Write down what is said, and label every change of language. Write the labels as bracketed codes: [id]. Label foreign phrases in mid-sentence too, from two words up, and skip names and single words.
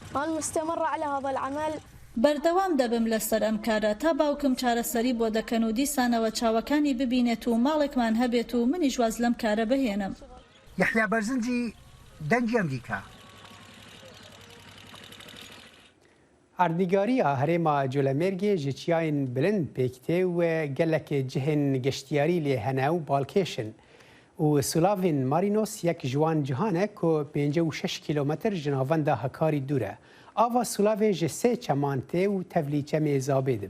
[ckb] بەردەوام دەبم لەسەر ئەم کارە تا باوکم چارەسەری بۆ دەکەن و دیسانەوە چاوەکانی ببینێت و ماڵێکمان هەبێت و منیش واز لەم کارە بهێنم. یەحیا بەرزنجی دەنگی ئەمریکا. [ku] ئاردیگاریە هەرێما جۆلەمێرگێ ji çiyayên bilind pêktê û gelekê cihên geştiyarî lê hene û balkêşin û Sulavên Marinos yek ji wan cihanek ku 56 kîlometr ji navenda Hekarî dûr e. Ava Sulavê ji 3 çeman tê û tevlî çemê zabê dibe.